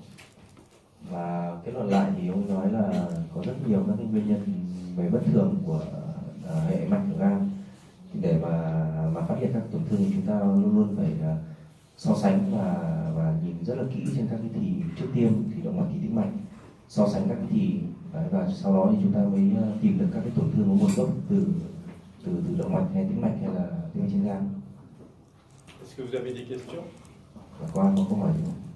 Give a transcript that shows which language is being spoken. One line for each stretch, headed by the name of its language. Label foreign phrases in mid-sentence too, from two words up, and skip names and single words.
Vietnamese: Và kết luận lại thì ông nói là có rất nhiều các cái nguyên nhân về bất thường của hệ mạch của gan. Thì để mà phát hiện các tổn thương thì chúng ta luôn luôn phải so sánh và nhìn rất là kỹ trên các cái thì trước tiêm thì động mạch kỳ tĩnh mạch, so sánh các cái thì và sau đó thì chúng ta mới tìm được các cái tổn thương có nguồn gốc từ động mạch hay tĩnh mạch hay là tĩnh mạch trên gan.
French: Est-ce que vous avez des questions?
Vietnamese: Và qua có câu hỏi gì không?